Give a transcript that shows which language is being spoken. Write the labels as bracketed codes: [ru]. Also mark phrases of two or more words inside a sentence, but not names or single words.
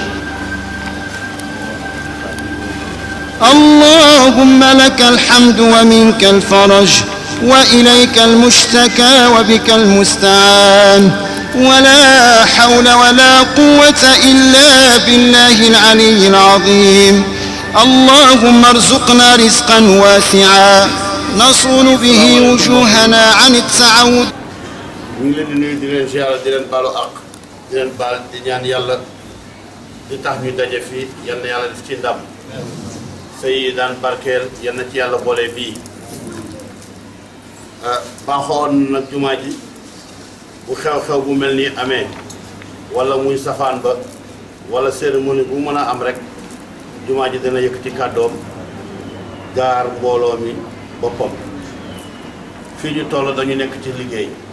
[ar] اللهم لك الحمد ومنك الفرج وإليك المشتكى وبك المستعان ولا حول ولا قوة إلا بالله العلي العظيم اللهم ارزقنا رزقا واسعا نصون به وجوهنا عن التعود [wo] ñu ngi leen di nuyu di leen ziyaara di leen baalu àq di leen baal di ñaan yàlla di tax ñu daje fii yal na yàlla def ci ndam sëy yi daan barkeel yal na ci yàlla boole bii baaxoon nag jumaa ji bu xew-xew bu mel nii amee wala muy safaan ba wala cérémonie bu mën a am rek jumaa ji dana yëkkati kàddoom gaar mbooloo mi boppam fii ñu toll dañu nekk ci liggéey